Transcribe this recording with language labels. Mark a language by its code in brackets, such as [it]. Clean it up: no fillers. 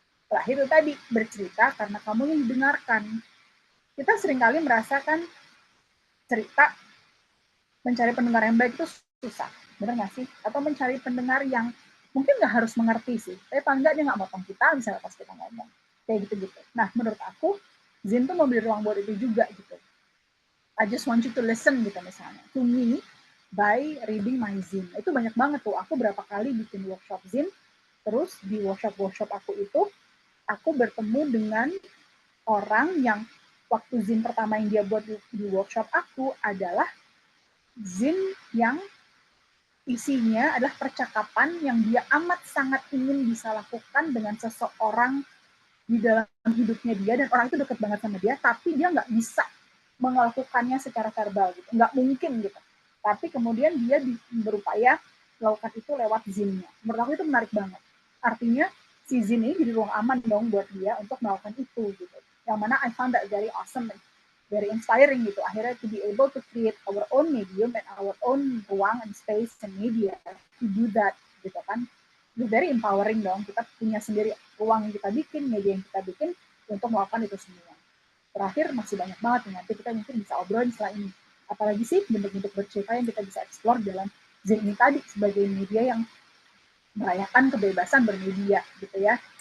[id] Terakhir itu tadi bercerita karena kamu yang didengarkan. Kita seringkali merasakan cerita mencari pendengar yang baik itu susah, benar nggak sih? Atau mencari pendengar yang mungkin nggak harus mengerti sih, tapi paling nggak dia nggak motong kita misalnya pas kita ngomong kayak gitu-gitu. Nah menurut aku Zin tuh memberi ruang buat itu juga gitu. [en] I just want you to listen [id] gitu misalnya [en] to me by reading my Zin. [id] Itu banyak banget tuh. Aku berapa kali bikin workshop Zin, terus di workshop aku itu aku bertemu dengan orang yang waktu Zin pertama yang dia buat di workshop aku adalah Zin yang isinya adalah percakapan yang dia amat sangat ingin bisa lakukan dengan seseorang di dalam hidupnya dia, dan orang itu deket banget sama dia, tapi dia nggak bisa melakukannya secara verbal gitu, nggak mungkin gitu. Tapi kemudian dia berupaya melakukan itu lewat Zinnya. Menurut aku itu menarik banget. Artinya si Zin ini jadi ruang aman dong buat dia untuk melakukan itu gitu. Yang mana [en] I found that very awesome, very inspiring [id] gitu. Akhirnya [en] to be able to create our own medium and our own ruang and space and media to do that [id] gitu kan. [en] It's very empowering dong. [id] Kita punya sendiri ruang yang kita bikin, media yang kita bikin untuk melakukan itu semua. Terakhir masih banyak banget nih, nanti kita mungkin bisa obrolin setelah ini. Apalagi sih bentuk-bentuk bercerita yang kita bisa explore dalam Zin ini tadi sebagai media yang merayakan kebebasan bermedia gitu ya.